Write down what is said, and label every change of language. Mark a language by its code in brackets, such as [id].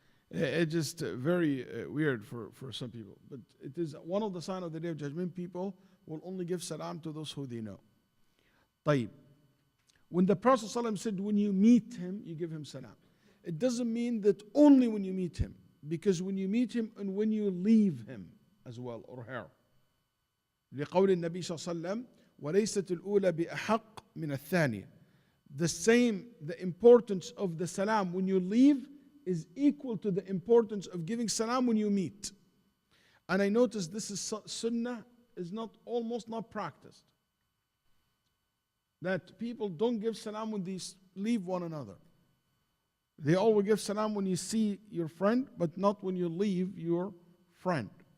[en] It's just very weird for some people. But it is one of the signs of the Day of Judgment. People will only give salam to those who they know. [ar] طيب. [en] When the Prophet ﷺ said, when you meet him, you give him salam. It doesn't mean that only when you meet him. Because when you meet him and when you leave him as well, or her. [ar] لقول النبي صلى الله عليه وسلم وليست الأولى بأحق من الثانية. [en] The importance of the salam when you leave is equal to the importance of giving salam when you meet. And I noticed this is sunnah, is almost not practiced. That people don't give salam when they leave one another. They always give salam when you see your friend, but not when you leave your friend.